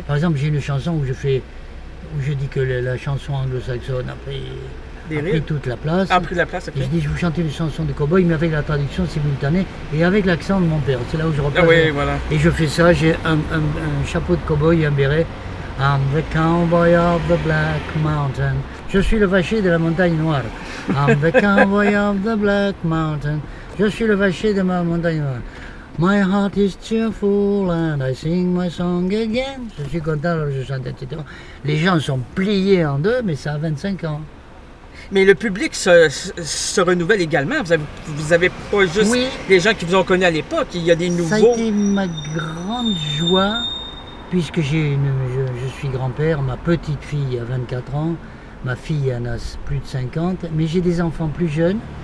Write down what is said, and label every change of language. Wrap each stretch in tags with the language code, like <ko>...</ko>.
<fr>Par exemple, j'ai une chanson où je dis que la chanson anglo-saxonne a pris toute la place.</fr> <en>Okay.</en> <fr>Et je dis, je vous chante une chanson de cow-boy, mais avec la traduction simultanée et avec l'accent de mon père. C'est là où je reprends. Oui, voilà. Et je fais ça, j'ai un chapeau de cow-boy et un béret.</fr> <en>I'm the cowboy of the Black Mountain.</en> <fr>Je suis le vacher de la montagne noire.</fr> <en>I'm the cowboy of the Black Mountain.</en> <fr>Je suis le vacher de ma montagne noire.</fr> <en>My heart is cheerful and I sing my song again.</en> <fr>Je suis content, alors je chante, etc. Les gens sont pliés en deux, mais ça a 25 ans. Mais le public se renouvelle également. Vous avez pas juste des gens qui vous ont connu à l'époque, il y a des nouveaux. Ça a été ma grande joie, puisque je suis grand-père, ma petite fille a 24 ans, ma fille en a plus de 50, mais j'ai des enfants plus jeunes.</fr>